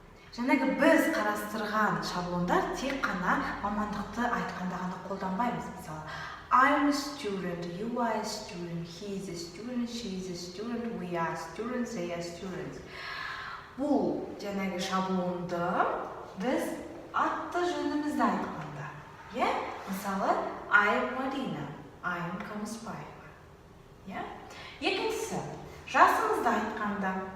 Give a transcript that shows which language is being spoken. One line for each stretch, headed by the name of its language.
Kazakh: Жаңағы біз қарастырған шаблондар тек қана мамандықты айтқанда ғана қолданбаймыз. Мысалы,
English: I'm a student, you are a student, he is a student, she is a student, we are students, they are students.
Kazakh: Бұл жаңағы шаблонды біз атты жөнімізді айтқанда. Мысалы,
English: I'm Marina, I'm Камыспаева.
Kazakh: Екіншісі, жасымызды айтқанда.